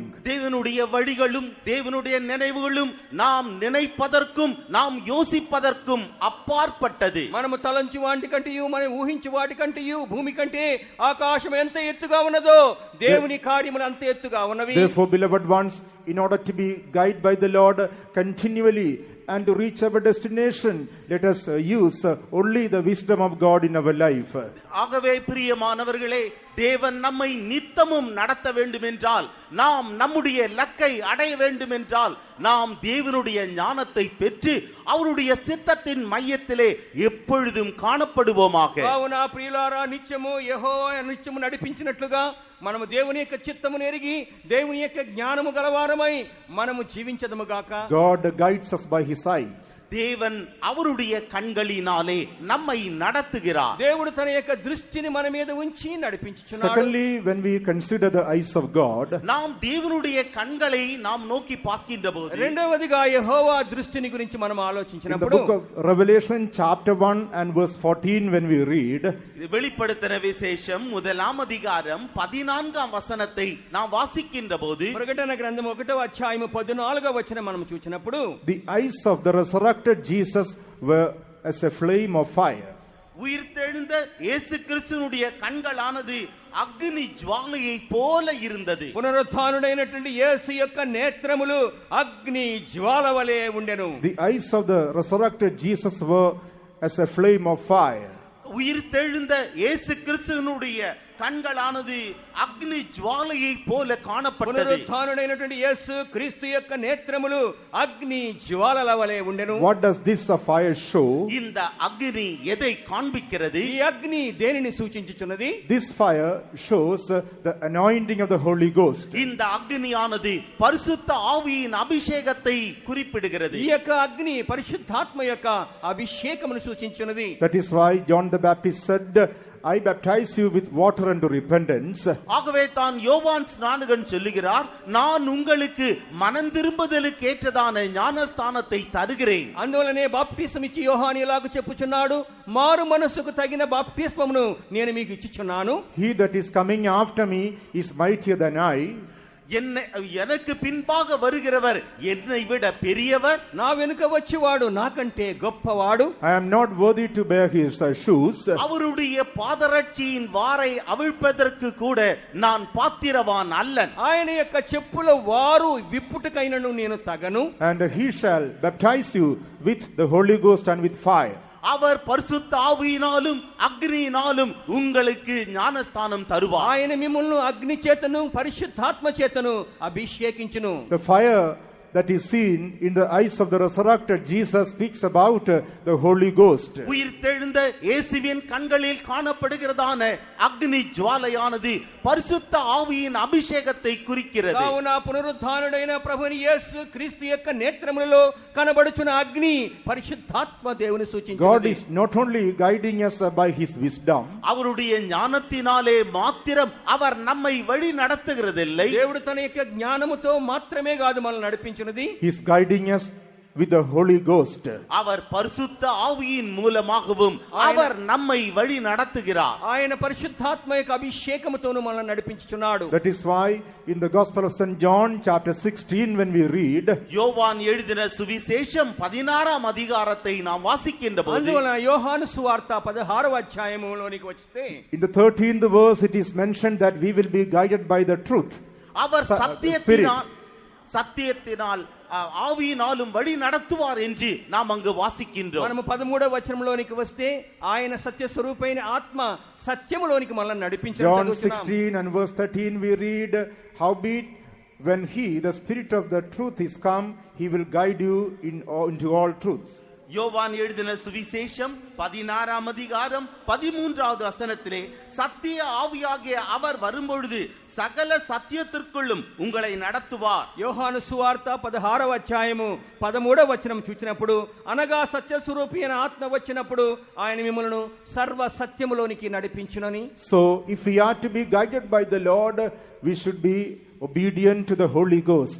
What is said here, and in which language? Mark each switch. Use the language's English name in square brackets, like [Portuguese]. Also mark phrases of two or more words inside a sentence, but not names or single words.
[Tamil] தேவனுடைய வழிகளும் தேவனுடைய நினைவுகளும் நாம் நினைப்பதற்கும் நாம் யோசிப்பதற்கும் அப்பாற்பட்டது. [Telugu] మనము తలంచి వాటి కంటేయు మనం ఊహించి వాటి కంటేయు భూమి కంటే ఆకాశం ఎంత ఎత్తుగా ఉన్నదో దేవుని కార్యములు అంత ఎత్తుగా ఉన్నవి. [English] Therefore, beloved ones, in order to be guided by the Lord continually and to reach our destination, let us use only the wisdom of God in our life. [Tamil] ஆகவே பிரியமானவர்களே, தேவன் நம்மை நித்தமும் நடத்த வேண்டும் என்றால், நாம் நம்முடைய இலக்கை அடைய வேண்டும் என்றால், நாம் தேவனுடைய ஞானத்தை பெற்று அவருடைய சித்தத்தின் மையத்திலே எப்பொழுதும் காணப்படுவோமாக. [Telugu] కావున ప్రియులారా, నిత్యము యెహోవా నిత్యము నడిపించినట్లుగా మనము దేవుని యొక్క చిత్తమును ఎరిగి దేవుని యొక్క జ్ఞానము గలవారమై మనము జీవించదము గాక. [English] God guides us by his eyes. [Tamil] தேவன் அவருடைய கண்களினாலே நம்மை நடத்துகிறார். [Telugu] దేవుడు తన యొక్క దృష్టిని మన మీద ఉంచి నడిపించుచున్నాడు. [English] Secondly, when we consider the eyes of God, [Tamil] நாம் தேவனுடைய கண்களை நாம் நோக்கி பார்க்கின்றபோது, [Telugu] రెండవదిగా యెహోవా దృష్టిని గురించి మనం [English] in the [Telugu] ఆలోచించినప్పుడు [English] book of Revelation chapter 1 and verse 14 when we read, [Tamil] வெளிப்படுத்தின விசேஷம் 1ஆம் அதிகாரம் 14ஆம் வசனத்தை நாம் வாசிக்கின்ற போது, [Telugu] ప్రకటన గ్రంథం 1వ అధ్యాయం 14వ వచనం మనం చూచినప్పుడు, [English] the eyes of the resurrected Jesus were as a flame of fire. [Tamil] உயிர்த்தெழுந்த இயேசு கிறிஸ்துவினுடைய கண்களானது அக்னி ஜுவாலையை போல இருந்தது. [Telugu] పునరుత్థానుడైనటువంటి యేసు యొక్క నేత్రములు అగ్ని జ్వాల వలె ఉండెను. [English] The eyes of the resurrected Jesus were as a flame of fire. [Tamil] உயிர்த்தெழுந்த இயேசு கிறிஸ்துவினுடைய கண்களானது அக்னி ஜுவாலையை போல காணப்பட்டது. [Telugu] పునరుత్థానుడైనటువంటి యేసు క్రీస్తు యొక్క నేత్రములు అగ్ని జ్వాలల వలె ఉండెను. [English] What does this fire show? [Tamil] இந்த அக்னி எதை காண்பிக்கிறது? [Telugu] ఈ అగ్ని దేనిని సూచించుచున్నది? [English] This fire shows the anointing of the Holy Ghost. [Tamil] இந்த அக்னியானது பரிசுத்த ஆவியின் அபிஷேகத்தை குறிப்பிடுகிறது. [Telugu] ఈ యొక్క అగ్ని పరిశుద్ధాత్మ యొక్క అభిషేకమును సూచించున్నది. [English] That is why John the Baptist said, I baptize you with water unto repentance. [Tamil] ஆகவே தான் யோவான் ஸ்நானகன் சொல்லுகிறார், நான் உங்களுக்கு மனம் திரும்புதலுக்கு ஏற்றதான ஞானஸ்தானத்தை தருகிறேன். [Telugu] అందువలనే బాప్తిస్మం ఇచ్చి యోహాను ఇలాగ చెప్పుచున్నాడు, మారు మనసుకు తగిన బాప్తిస్మమును నేను మీకు ఇచ్చుచున్నాను. [English] He that is coming after me is mightier than I. [Tamil] எனக்கு பின்பாக வருகிறவர் என்னை விட பெரியவர். [Telugu] నా వెనుక వచ్చేవాడు నాకంటే గొప్పవాడు. [English] I am not worthy to bear his shoes. [Tamil] அவருடைய பாதரட்சியின் வாரை அவிழ்ப்பதற்கு கூட நான் பாத்திரவான் அல்லன். [Telugu] ఆయన యొక్క చెప్పుల వారు విప్పుటకైనను నేను తగను. [English] And he shall baptize you with the Holy Ghost and with fire. [Tamil] அவர் பரிசுத்த ஆவியினாலும் அக்னியினாலும் உங்களுக்கு ஞானஸ்தானம் தருவார். [Telugu] ఆయన మిమ్ములను అగ్ని చేతను పరిశుద్ధాత్మ చేతను అభిషేకించును. [English] The fire that is seen in the eyes of the resurrected Jesus speaks about the Holy Ghost. [Tamil] உயிர்த்தெழுந்த இயேசுவின் கண்களில் காணப்படுகிறதான அக்னி ஜுவாலையானது பரிசுத்த ஆவியின் அபிஷேகத்தை குறிக்கிறது. [Telugu] కావున పునరుద్ధానుడైన ప్రభుని యేసు క్రీస్తు యొక్క నేత్రములలో కనబడుచున్న అగ్ని పరిశుద్ధాత్మ దేవుని సూచించుచున్నది. [English] God is not only guiding us by his wisdom, [Tamil] அவருடைய ஞானத்தினாலே மாத்திரம் அவர் நம்மை வழி நடத்துகிறதில்லை. [Telugu] దేవుడు తన యొక్క జ్ఞానముతో మాత్రమే కాదు మనల్ని నడిపించున్నది. [English] he is guiding us with the Holy Ghost. [Tamil] அவர் பரிசுத்த ஆவியின் மூலமாகவும் அவர் நம்மை வழி நடத்துகிறார். [Telugu] ఆయన పరిశుద్ధాత్మ యొక్క అభిషేకముతోను మనల్ని నడిపించుచున్నాడు. [English] That is why in the Gospel of St. John chapter 16 when we read, [Tamil] யோவான் எழுதின சுவிசேஷம் 16ஆம் அதிகாரத்தை நாம் வாசிக்கின்ற போது, [Telugu] అందువలన యోహాను సువార్త 16వ అధ్యాయములోనికి వస్తే [English] in the 13th verse it is mentioned that we will be guided by the truth. [Tamil] அவர் சத்தியத்தினால் ஆவியினாலும் வழி நடத்துவார் என்று நாம் அங்கு வாசிக்கின்றோம். [Telugu] మనము 13వ వచనంలోనికి వస్తే ఆయన సత్య స్వరూపైన ఆత్మ సత్యములోనికి మనల్ని నడిపించును. [English] John 16 and verse 13 we read, howbeit when he, the Spirit of the truth, is come, he will guide you into all truths. [Tamil] யோவான் எழுதின சுவிசேஷம் 16ஆம் அதிகாரம் 13வது வசனத்திலே, சத்திய ஆவியாகிய அவர் வரும்பொழுது சகல சத்தியத்திற்குள்ளும் உங்களை நடத்துவார். [Telugu] యోహాను సువార్త 16వ అధ్యాయము 13వ వచనం చూచినప్పుడు, అనగా సత్య స్వరూపి అయిన ఆత్మ వచ్చినప్పుడు ఆయన మిమ్మల్ని సర్వ సత్యములోనికి నడిపించునని. [English] So if we are to be guided by the Lord, we should be obedient to the Holy Ghost.